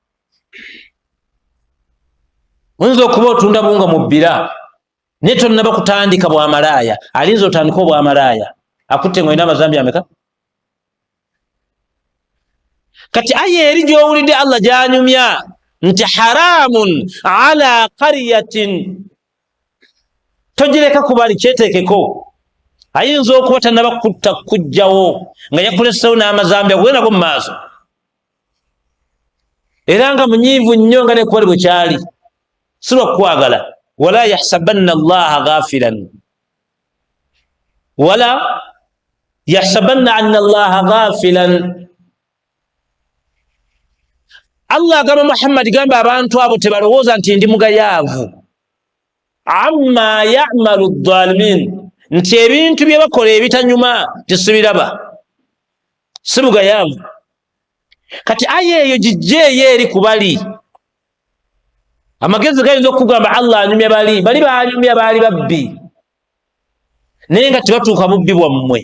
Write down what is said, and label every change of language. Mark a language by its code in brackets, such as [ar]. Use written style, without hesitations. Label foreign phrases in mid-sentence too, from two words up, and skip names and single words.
[lg] oyinza okuba otunda buwunga mu bbira naye tonnaba kutandika bwamalaaya alinza otandika obwamalaaya akutte nga olina amazambi ameka kati aya eri gy'owulidde Allah gy'anyumya nti [ar] حرام على قرية, [lg] togireka kubali, kyeteekeko. Ayinza okuba tannaba kutta kujjawo nga yakulesewo n'amazambi agwe nago mu maaso, era nga munyiivu nnyo nga nekubali bwe kyali, si lwakukwagala. [ar] ولا يحسبن الله غافلا ولا يحسبن أن الله غافلا. [lg] Allah agamba Muhammad, gamba abantu abo tebalowooza nti ndi mugayaavu. [ar] عما يعمل الظالمين, [lg] nti ebintu bye bakola ebitanyuma tisibiraba, si bugayaavu. Kati aya eyo gijjeeyo eri kubali. Amagezi gayinza okugamba Allah anyumya bali banyumya baali babbi, naye nga tebatuuka bubbi bwammwe.